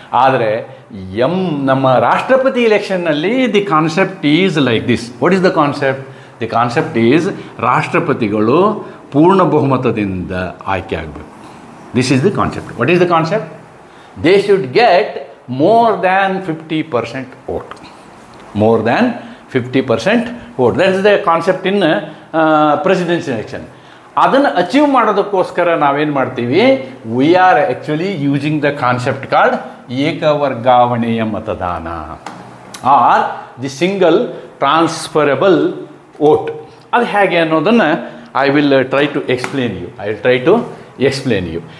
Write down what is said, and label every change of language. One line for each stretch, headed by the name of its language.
Kannada: ಆದರೆ ನಮ್ಮ ರಾಷ್ಟ್ರಪತಿ ಇಲೆಕ್ಷನ್ನಲ್ಲಿ
English: The concept is like this. What is the concept? The concept is
Kannada: ರಾಷ್ಟ್ರಪತಿಗಳು ಪೂರ್ಣ ಬಹುಮತದಿಂದ ಆಯ್ಕೆ ಆಗಬೇಕು.
English: This is the concept. What is the concept? They should get more than 50% vote. More than 50% vote. That is the concept in presidential election.
Kannada: ಅದನ್ನು achieve ಮಾಡೋದಕ್ಕೋಸ್ಕರ ನಾವೇನು ಮಾಡ್ತೀವಿ?
English: We are actually using the concept called ಏಕವರ್ಗಾವಣೆಯ ಮತದಾನ or the single transferable vote.
Kannada: ಅದು ಹೇಗೆ ಅನ್ನೋದನ್ನು
English: I will try to explain you.